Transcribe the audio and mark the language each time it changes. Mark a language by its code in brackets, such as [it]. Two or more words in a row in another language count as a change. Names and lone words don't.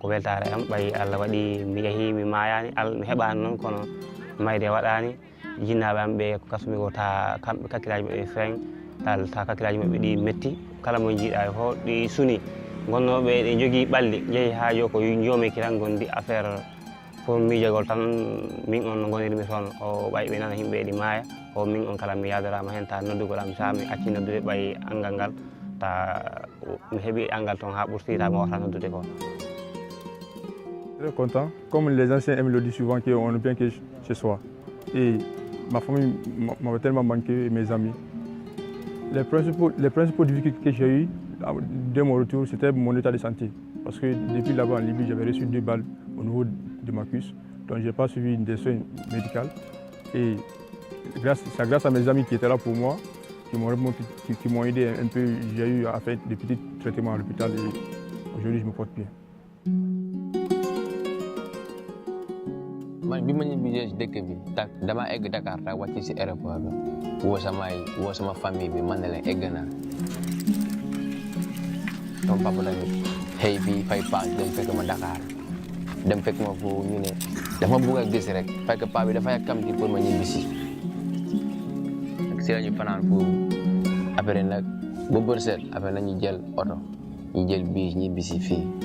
[ff] ko weltare am ɓayi Allah waɗi mi yeehi mi mayani mi heɓani noon kono mayde waɗani jinnaɓe am ɓe ko gartumi ko ta kamɓe kakkillaji maɓɓe feŋ ta kakkillaji maɓɓe ɗi metti kala mo jiiɗa fo ɗi suni gonnoɓe ɗe jogui ɓalli jeehi ha jo ko jomi kiran gondi [fr] affaire pour [ff] miijogol tan min on no gonirmi toon o ɓay ɓe nana yimɓe ɗi maaya o min on kala mi yadarama hen ta noddugoɗam sa mi acci noddude ɓay angal ngal ta mi heeɓi angal toon ha ɓurti ta mi wawata noddude ko. [fr] Très content, comme les anciens aiment le dire souvent qu'on ne vient que chez soi. Et ma famille m'avait tellement manqué, mes amis. Les principaux difficultés que j'ai eues dès mon retour, c'était mon état de santé. Parce que depuis là-bas en Libye, j'avais reçu 2 balles au niveau de ma cuisse. Donc je n'ai pas suivi des soins médicaux. Et c'est grâce à mes amis qui étaient là pour moi, qui m'ont aidé un peu. J'ai eu à faire des petits traitements à l'hôpital et aujourd'hui je me porte bien. [wo] man bi ma ñibbisee si dëkk bi dama egg Dakar ta wàcc si aéroport bi woo sama famille bi man ne leen egg naa sama papa tamit xëy fii fay paas dem fekk ma Dakar dem fekk ma foofu ñu ne dafa bëgg a gis rek fekk paa bi dafa yàkkamti pour ma ñibbisi si la ñu fanaan foofu après nag ba bër set après nañu jël oto ñu jël biis ñibbisi fii.